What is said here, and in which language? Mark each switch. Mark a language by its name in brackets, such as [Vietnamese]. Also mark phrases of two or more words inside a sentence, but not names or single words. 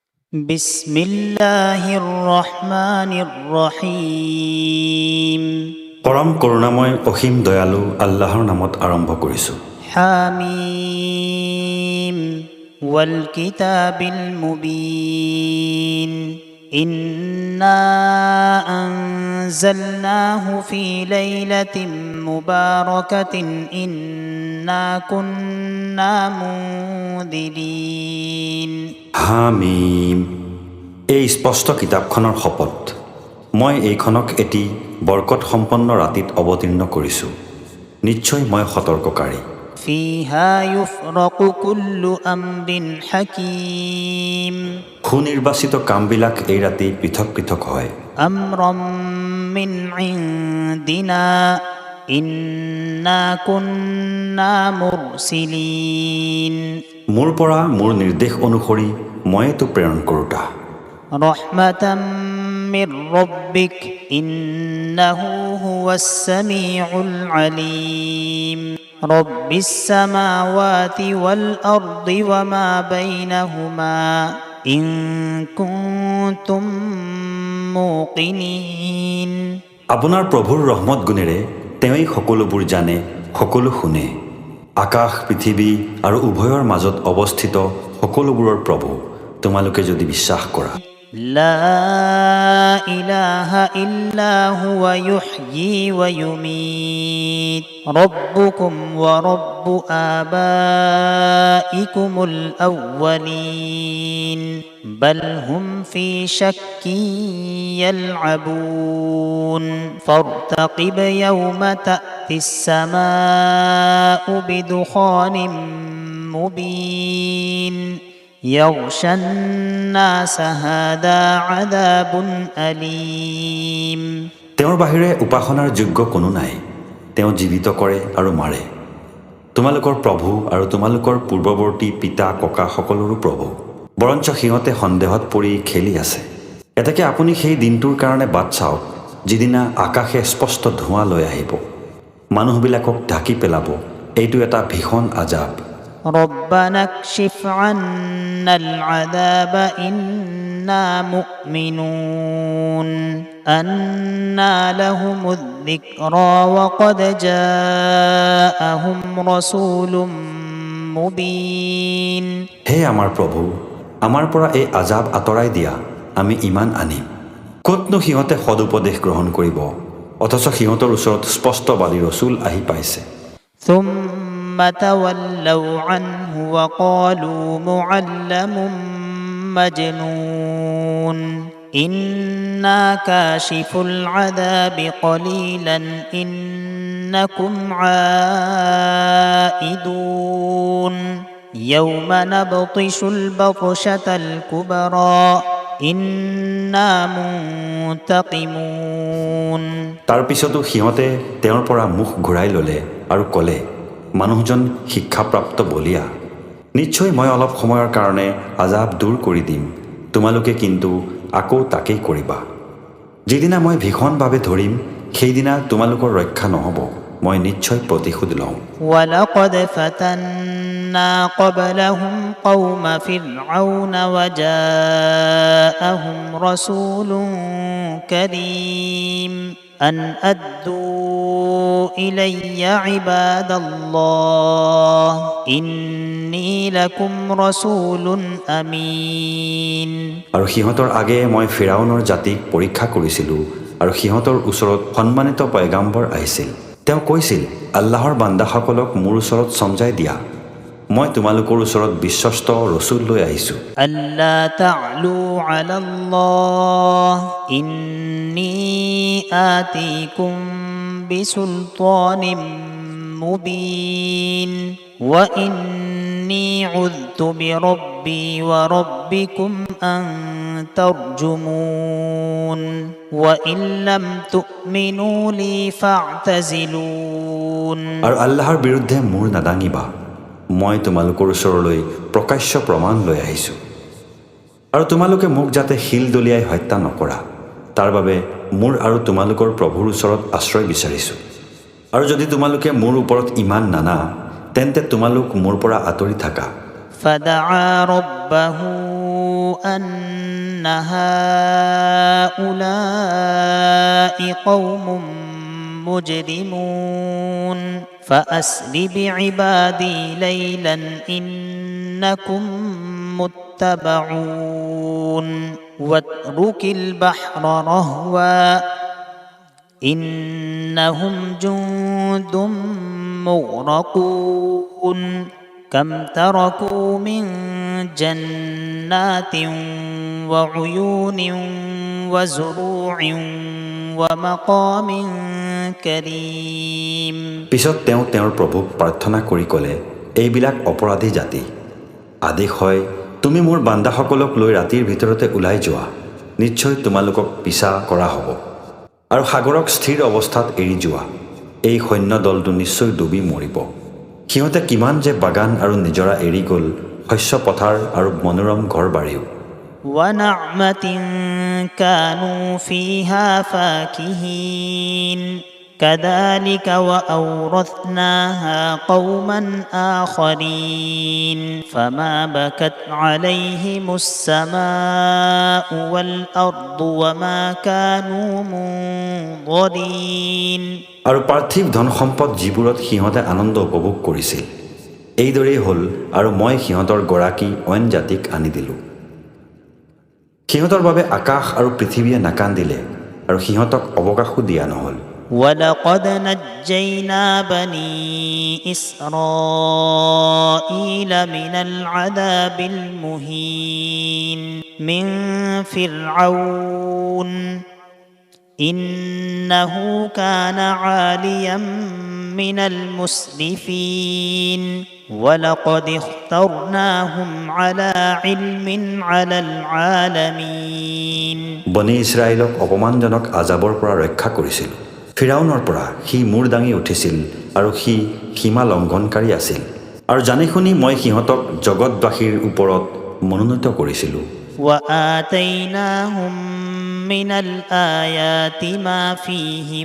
[Arabic] بسم الله الرحمن الرحيم [Assamese] পৰম করুণাময় অসীম দয়ালু আল্লাহৰ নামত আৰম্ভ কৰিছো [Arabic] حميم والكتاب المبين إنا أنزلناه في ليلة مباركة إنا كنا منذرين [Assamese] হামিম এই স্পষ্ট কিতাপখনৰ শপত মই এইখনক এটি বৰকত সম্পন্ন ৰাতিত অৱতীৰ্ণ কৰিছো নিশ্চয় মই সতৰ্ককাৰী [Arabic] فيها يفرق كل أمر حكيم [Assamese] সুনিৰ্বাচিত কামবিলাক এই ৰাতি পৃথক পৃথক হয় [Arabic] أمرا من عندنا إنا كنا مرسلين [Assamese] মোৰ পৰা মোৰ নিৰ্দেশ অনুসৰি মইতো প্ৰেৰণ কৰোঁতা [Arabic] رحمة من ربك إنه هو السميع العليم رب السماوات والأرض وما بينهما إن كنتم موقنين [Assamese] আপোনাৰ প্ৰভুৰ ৰহমত গুণেৰে তেওঁই সকলোবোৰ জানে সকলো শুনে আকাশ পৃথিৱী আৰু উভয়ৰ মাজত অৱস্থিত সকলোবোৰৰ প্ৰভু তোমালোকে যদি বিশ্বাস কৰা [Arabic] لا إله إلا هو يحيي ويميت ربكم ورب آبائكم الأولين بل هم في شك يلعبون فارتقب يوم تأتي السماء بدخان مبين يغشى الناس هذا عذاب أليم [Assamese] তেওঁৰ বাহিৰে উপাসনাৰ যোগ্য কোনো নাই তেওঁ জীৱিত কৰে আৰু মাৰে তোমালোকৰ প্ৰভু আৰু তোমালোকৰ পূৰ্বৱৰ্তী পিতা ককা সকলোৰো প্ৰভু বৰঞ্চ সিহঁতে সন্দেহত পৰি খেলি আছে এতেকে আপুনি সেই দিনটোৰ কাৰণে বাট চাওক যিদিনা আকাশে স্পষ্ট ধোঁৱা লৈ আহিব মানুহবিলাকক ঢাকি পেলাব এইটো এটা ভীষণ আজাব [Arabic] ربنا اكشف عنا العذاب إنا مؤمنون أنى لهم الذكرى وقد جاءهم رسول مبين [Assamese] হে আমাৰ প্ৰভু আমাৰ পৰা এই আজাব আঁতৰাই দিয়া আমি ইমান আনিম ক'তনো সিহঁতে সদুপদেশ গ্ৰহণ কৰিব অথচ সিহঁতৰ ওচৰত স্পষ্টবাদী ৰচুল আহি পাইছে [Arabic] ثم تولوا عنه وقالوا معلم مجنون إنا كاشف العذاب قليلا إنكم عائدون يوم نبطش البطشة الكبرى إنا منتقمون [Assamese] তাৰ পিছতো সিহঁতে তেওঁৰ পৰা মুখ ঘূৰাই ল'লে আৰু ক'লে মানুহজন শিক্ষাপ্ৰাপ্ত বলিয়া নিশ্চয় মই অলপ সময়ৰ কাৰণে আজাব দূৰ কৰি দিম তোমালোকে কিন্তু আকৌ তাকেই কৰিবা যিদিনা মই ভীষণভাৱে ধৰিম সেইদিনা তোমালোকৰ ৰক্ষা নহ'ব মই নিশ্চয় প্ৰতিশোধ লওঁ [Arabic] ولقد فتنا قبلهم قوم فرعون وجاءهم رسول كريم أن أدوا إلي عباد الله إني لكم رسول أمين [Assamese] আৰু সিহঁতৰ আগে মই ফিৰাউনৰ জাতিক পৰীক্ষা কৰিছিলোঁ আৰু সিহঁতৰ ওচৰত সন্মানিত পয়গাম্বৰ আহিছিল তেওঁ কৈছিল আল্লাহৰ বান্দাসকলক মোৰ ওচৰত সমজাই দিয়া মই তোমালোকৰ ওচৰত বিশ্বস্ত ৰচুল লৈ আহিছোঁ [Arabic] ألا تعلوا على الله إني آتيكم بسلطان مبين وإني عذت بربي وربكم أن ترجمون وإن لم تؤمنوا لي فاعتزلون [Assamese] আৰু আল্লাহৰ বিৰুদ্ধে মূৰ নাদাঙিবা মই তোমালোকৰ ওচৰলৈ প্ৰকাশ্য প্ৰমাণ লৈ আহিছোঁ আৰু তোমালোকে মোক যাতে শিল দলিয়াই হত্যা নকৰা তাৰ বাবে মোৰ আৰু তোমালোকৰ প্ৰভুৰ ওচৰত আশ্ৰয় বিচাৰিছোঁ আৰু যদি তোমালোকে মোৰ ওপৰত ইমান নানা তেন্তে তোমালোক মোৰ পৰা আঁতৰি থাকা [Arabic] فدعا ربه أن هؤلاء قوم مجرمون فأسر بعبادي ليلا إنكم متبعون واترك البحر رهوا إنهم جند مغرقون كم تركوا من جنات وعيون وزروع ومقام كريم [Assamese] পিছত তেওঁ তেওঁৰ প্ৰভুক প্ৰাৰ্থনা কৰি ক'লে, এইবিলাক অপৰাধী জাতি। আদেশ হয়, তুমি মোৰ বান্দাসকলক লৈ ৰাতিৰ ভিতৰতে ওলাই যোৱা, নিশ্চয় তোমালোকক পিছা কৰা হ'ব। আৰু সাগৰক স্থিৰ অৱস্থাত এৰি যোৱা, এই সৈন্য দলটো নিশ্চয় ডুবি মৰিব। সিহঁতে কিমান যে বাগান আৰু নিজৰা এৰি গ'ল, শস্য পথাৰ আৰু মনোৰম ঘৰ বাৰীও। [Arabic] ونعمة كانوا فيها فاكهين كذلك وأورثناها قوما آخرين فما بكت عليهم السماء والأرض وما كانوا منظرين [Assamese] আৰু পাৰ্থিৱ ধন সম্পদ যিবোৰত সিহঁতে আনন্দ উপভোগ কৰিছিল, এইদৰেই হ'ল আৰু মই সিহঁতৰ গৰাকী অইন জাতিক আনি দিলোঁ। সিহঁতৰ বাবে আকাশ আৰু পৃথিৱীয়ে নাকান্দিলে আৰু সিহঁতক অৱকাশো দিয়া নহ'ল। [Arabic] ولقد نجينا بني إسرائيل من العذاب المهين من فرعون إنه كان عاليا من المسرفين ولقد اخترناهم على علم على العالمين [Assamese] বনি ইছৰাইলক অপমানজনক আজাবৰ পৰা ৰক্ষা কৰিছিল। ফিৰাউনৰ পৰা সি মূৰ দাঙি উঠিছিল আৰু সি সীমা লংঘনকাৰী আছিল। আৰু জানি শুনি মই সিহঁতক জগতবাসীৰ ওপৰত মনোনীত কৰিছিলোঁ। [Arabic] وآتيناهم من الآيات ما فيه